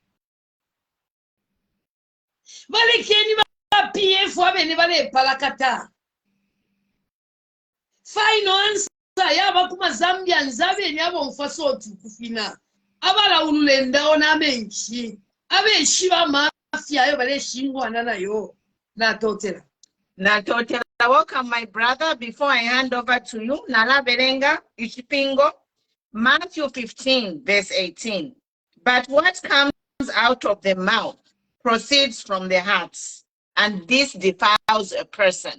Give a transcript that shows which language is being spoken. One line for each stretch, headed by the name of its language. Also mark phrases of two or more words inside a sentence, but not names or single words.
Bemba: balekeni ba PF abene bale palakata finance yaba kuma Zambia nzabe nyabo mfasoti kufina abala ululenda ona menchi abe shiba mafia yo bale shingwana nayo na totela.
English: Welcome, my brother. Before I hand over to you,
Bemba: Nala Berenga Ishipingo,
English: Matthew 15 verse 18. But what comes out of the mouth proceeds from the hearts, and this defiles a person.